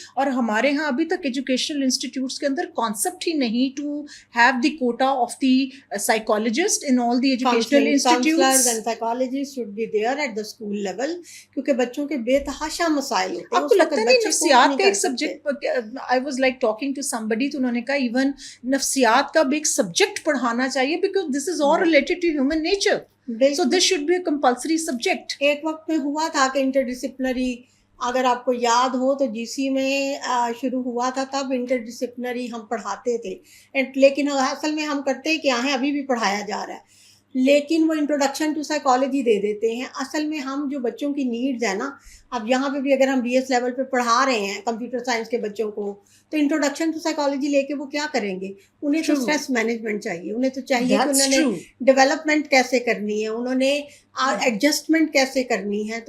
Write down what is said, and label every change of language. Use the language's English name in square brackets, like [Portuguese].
[Urdu] اور ہمارے ہاں ابھی تک ایجوکیشنل انسٹیٹیوٹس کے اندر کانسیپٹ ہی نہیں [English] To have the quota of the psychologist in all the educational institutes. And psychologist should be there at the school level, [Urdu] کیونکہ بچوں کے بے تحاشا مسائل ہوتے ہیں. آپ کو لگتا نہیں نفسیات کا ایک subject, [English] I was like talking to somebody, [Urdu] تو انہوں نے کہا ایون نفسیات کا بھی ایک سبجیکٹ پڑھانا چاہیے, [English] Because this is all related to human nature. So this should be a compulsory subject. [Urdu] ایک وقت میں ہوا تھا کہ انٹر ڈسپلنری, اگر آپ کو یاد ہو تو جی سی میں شروع ہوا تھا, تب انٹر ڈسپلنری ہم پڑھاتے تھے, لیکن اصل میں ہم کرتے کیا ہیں, ابھی بھی پڑھایا جا رہا ہے, لیکن وہ انٹروڈکشن ٹو سائیکالوجی دے دیتے ہیں. اصل میں ہم جو بچوں کی نیڈز ہیں نا, اب یہاں پہ بھی اگر ہم بی ایس لیول پہ پڑھا رہے ہیں کمپیوٹر سائنس کے بچوں کو, تو انٹروڈکشن ٹو سائیکالوجی لے کے وہ کیا کریں گے؟ انہیں تو اسٹریس مینجمنٹ چاہیے, انہیں تو چاہیے کہ انہوں نے ڈیولپمنٹ کیسے کرنی ہے, انہوں نے ایڈجسٹمنٹ کیسے کرنی ہے.